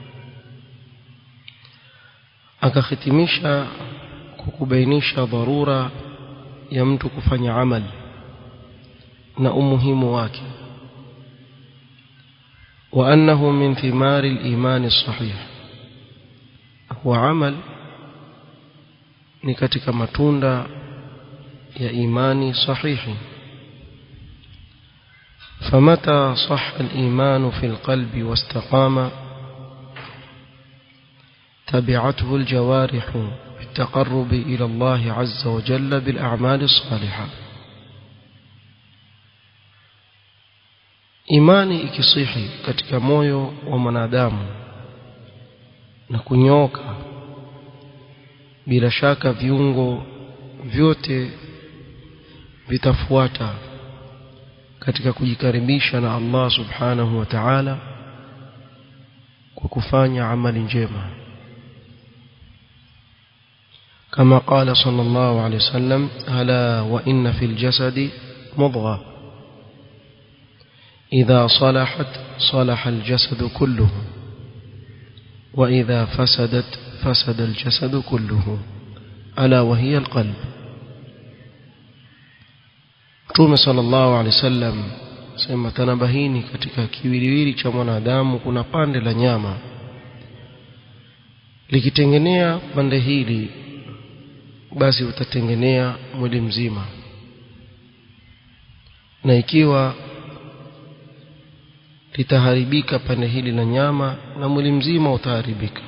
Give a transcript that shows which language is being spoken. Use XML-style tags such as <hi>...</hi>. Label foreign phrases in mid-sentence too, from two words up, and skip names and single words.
<sw>akakhitimisha kukubainisha dharura ya mtu kufanya amali na umuhimu wake,</sw> <ar>وأنه من ثمار الإيمان الصحيح,</ar> <sw>wa amal ni katika matunda ya imani sahihi.</sw> <ar>فمتى صح الإيمان في القلب واستقام تبعته الجوارح بالتقرب إلى الله عز وجل بالأعمال الصالحة.</ar> <sw>imani ikisihi katika moyo wa mwanadamu na kunyoka, bila shaka viungo vyote vitafuata katika kujikaribisha na Allah</sw> <ar>سبحانه وتعالى</ar> <sw>kwa kufanya amali njema,</sw> <ar>kama قال صلى الله عليه وسلم ألا وإن في الجسد مضغة إذا صلحت صلح الجسد كله وإذا فسدت فسد الجسد كله ألا وهي القلب.</ar> <sw>Mtume</sw> <ar>صلى الله عليه وسلم</ar> <sw>sema, tanabahini, katika kiwiliwili cha mwanadamu kuna pande la nyama, likitengenea pande hili basi utatengenea mwili mzima, na ikiwa litaharibika pande hili la nyama na mwili mzima utaharibika.</sw>